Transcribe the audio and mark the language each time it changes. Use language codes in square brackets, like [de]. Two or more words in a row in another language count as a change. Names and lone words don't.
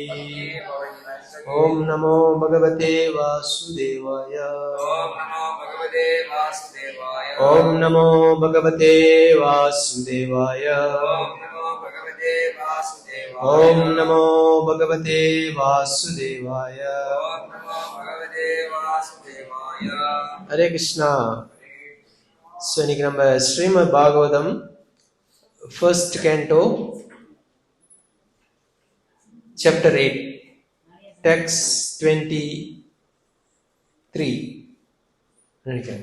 [sa] ओम नमो भगवते वासुदेवाय। ओम नमो भगवते वासुदेवाय। ओम नमो भगवते वासुदेवाय। हरे कृष्णा। [ta] So இன்னைக்கு நம்ம ஸ்ரீமத் பாகவதம் [en] first canto chapter 8 text 23 [ta] நினைக்கிறேன்.